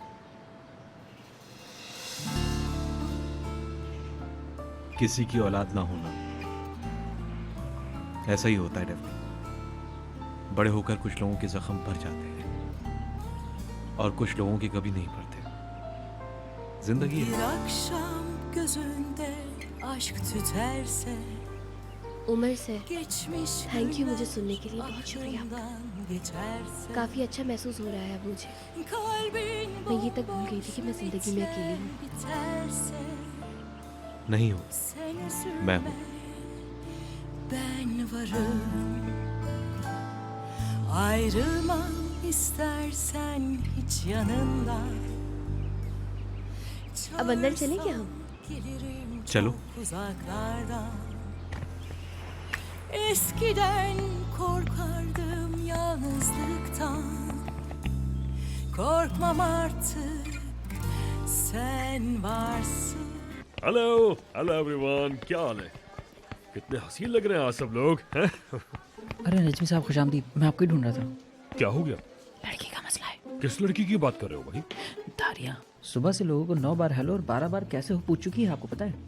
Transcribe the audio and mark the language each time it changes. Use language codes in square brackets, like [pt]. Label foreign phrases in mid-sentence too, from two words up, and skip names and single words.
[hi] किसी की औलाद ना होना ऐसा ही होता है डेफनी। बड़े होकर कुछ लोगों के जख्म भर जाते हैं और कुछ लोगों के कभी नहीं भरते। जिंदगी [tr] Bir [hi] है। [tr] akşam gözünde aşk tüterse [hi] उमर से [tr] geçmiş [en] thank you [hi] मुझे सुनने के लिए, बहुत शुक्रिया। [tr] aklından geçerse [hi] काफ़ी अच्छा महसूस हो रहा है अब मुझे। [tr] kalbin [hi] मैं ये तक भूल गई थी कि मैं ज़िंदगी में अकेली हूँ। [tr] biterse [hi] नहीं हो, [tr] sen üzülme [hi] मैं हूं। [tr] ben varım ayrılmam istersen hiç yanından [hi] अब अंदर चले क्या हम? [tr] gelirim [hi] चलो। [tr] çok uzaklardan eskiden korkardım yalnızlıktan korkmam artık sen varsın [en] hello hello everyone, [hi] क्या हाल है? कितने हसीन लग रहे हैं आज सब लोग हैं? अरे नजमी साहब खुशामदीद, मैं आपको ही ढूंढ रहा था। क्या हो गया? लड़की का मसला है। किस लड़की की बात कर रहे हो भाई? दारिया सुबह से लोगों को 9 बार हेलो और 12 बार कैसे हो पूछ चुकी है, आपको पता है?